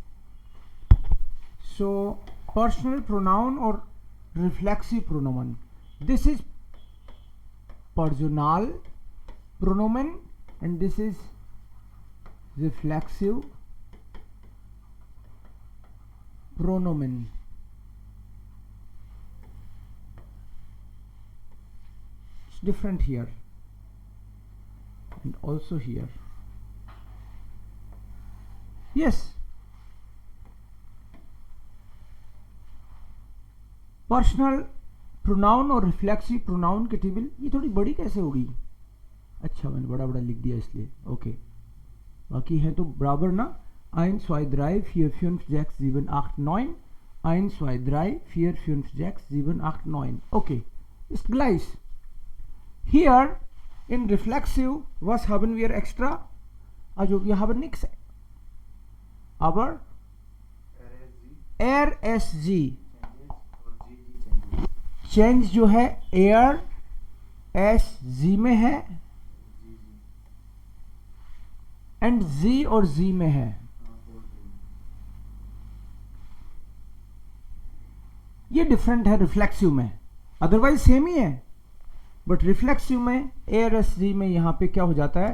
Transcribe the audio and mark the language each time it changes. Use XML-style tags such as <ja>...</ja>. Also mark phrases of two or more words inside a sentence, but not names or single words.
<en>so personal pronoun और reflexive pronomen. this is personal pronomen and this is reflexive pronomen. Different here and also here. Yes, personal pronoun</en> <hi>और</hi> <en>reflexive pronoun</en> <hi>की टेबल, ये थोड़ी बड़ी कैसे होगी? अच्छा मैंने बड़ा बड़ा लिख दिया इसलिए, ओके। बाकी है तो बराबर ना। 1, 2, 3, 4, 5, 6, 7, 8, 9. 1, 2, 3, 4, 5, 6, 7, 8, 9.</hi> <de>Okay, ist gleich. Hier in reflexive, was haben wir extra? Also wir haben nichts. Aber RSG</de> <hi>चेंज जो है</hi> <de>er es sie</de> <hi>में है एंड जी और जी में है। ये डिफरेंट है रिफ्लेक्सिव में,</hi> <en>otherwise same</en> <hi>ही है, बट रिफ्लेक्सिव में</hi> <de>er es sie</de> <hi>में यहां पे क्या हो जाता है?</hi>